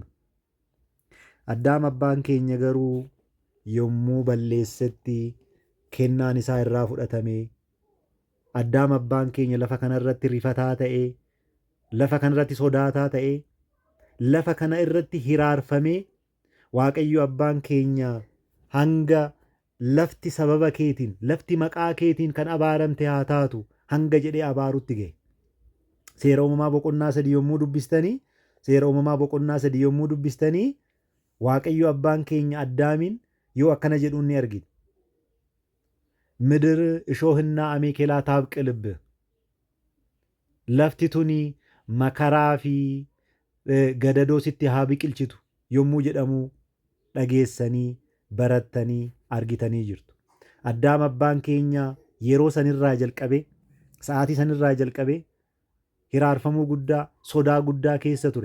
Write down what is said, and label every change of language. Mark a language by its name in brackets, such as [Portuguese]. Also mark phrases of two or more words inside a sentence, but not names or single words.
[Oromo] Addaam abbaan keenya garuu yommuu balleessetti kennaan isaa irraa fudhatamee, Addaam abbaan keenya lafa kanarratti rifataa ta'ee, lafa kanarratti sodaataa ta'ee, lafa kana irratti hiraarfamee, waaqayyo abbaan keenya hanga lafti sababa keetiin, lafti maqaa keetiin kan abaaramte haa taatu hanga jedhee abaarutti ga'e. Seera uumamaa boqonnaa 3 yommuu dubbistanii waaqayyo abbaan keenya Addaamiin yoo akkana jedhuun ni argina. [Amharic] ምድር እሾህና አሜኬላ ታብቅልብህ, [Oromo] lafti tuni makaraa fi gadadoo sitti haa biqilchitu yommuu jedhamu dhageessanii barattanii argitanii jirtu. Addaam abbaan keenya yeroo sanirraa jalqabee, sa'aatii sanirraa jalqabee hiraarfamuu guddaa, sodaa guddaa keessa ture.